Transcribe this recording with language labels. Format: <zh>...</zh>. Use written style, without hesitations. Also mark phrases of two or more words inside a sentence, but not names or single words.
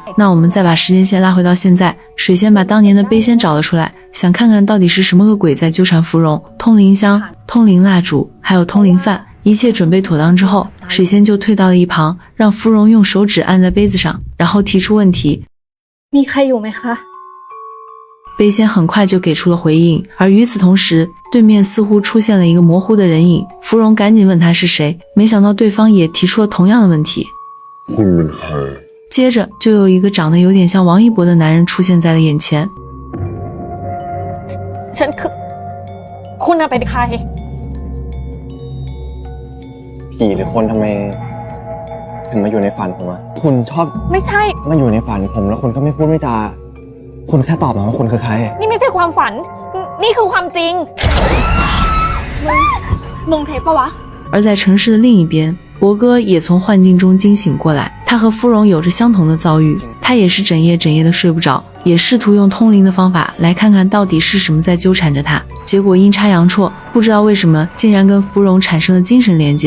<zh>那我们再把时间线拉回到现在，水仙把当年的杯仙找了出来，想看看到底是什么个鬼在纠缠芙蓉。通灵香、通灵蜡烛还有通灵饭，一切准备妥当之后，水仙就退到了一旁，让芙蓉用手指按在杯子上，然后提出问题。</zh> <th>มีใครอยู่ไหมคะ？</th> <zh>杯仙很快就给出了回应，而与此同时，对面似乎出现了一个模糊的人影。芙蓉赶紧问他是谁，没想到对方也提出了同样的问题。接着就有一个长得有点像王一博的男人出现在了眼前。</zh> <th>ฉันคือคุณน่ะเป็นใคร？ ผีหรือคนทำไมถึงมาอยู่ในฝันผมอะคุณชอบ ไม่ใช่ มาอยู่ในฝันผมแล้วคุณก็ไม่พูดไม่จาคุณแค่ตอบมาว่าคุณคือใคร นี่ไม่ใช่ความฝันนี่คือความจริงมึงเทปปะวะ？</th> <zh>而在城市的另一边，博哥也从幻境中惊醒过来，他和芙蓉有着相同的遭遇，他也是整夜的睡不着， 也试图用通灵的方法来看看到底是什么在纠缠着他。结果阴差阳错，不知道为什么竟然跟芙蓉产生了精神连接。</zh>